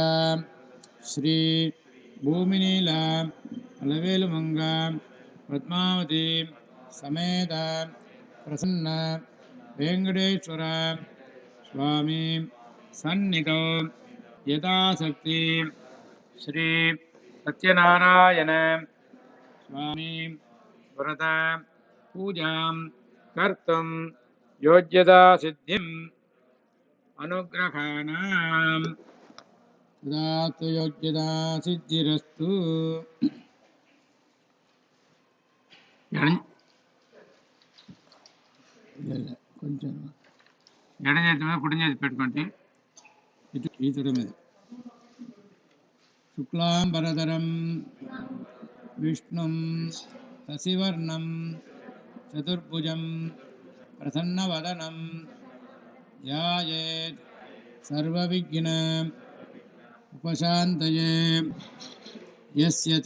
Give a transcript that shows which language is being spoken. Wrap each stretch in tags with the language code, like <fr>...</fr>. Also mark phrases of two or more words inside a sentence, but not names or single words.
<sa>श्री भूमिनील अलवेलुमंग पद्मावती समेत प्रसन्न वेंकटेश्वर स्वामी सन्निधौ यथाशक्ति श्री सत्यनारायण स्वामी व्रत पूजां कर्तुं योग्यता सिद्धिम् अनुग्रहाणां तदास्तु योग्यता सिद्धिरस्तु</sa> <te>కొంచెం ఎడ చేతి మీద కుడి చేతి పెట్టుకోండి ఇటు ఈ తొడ మీద</te> <sa>శుక్లాంబరధరం విష్ణుం శశివర్ణం చతుర్భుజం ప్రసన్నవదనం ధ్యాయేత్ సర్వవిఘ్న ఉపశాంతయే యస్యత్</sa>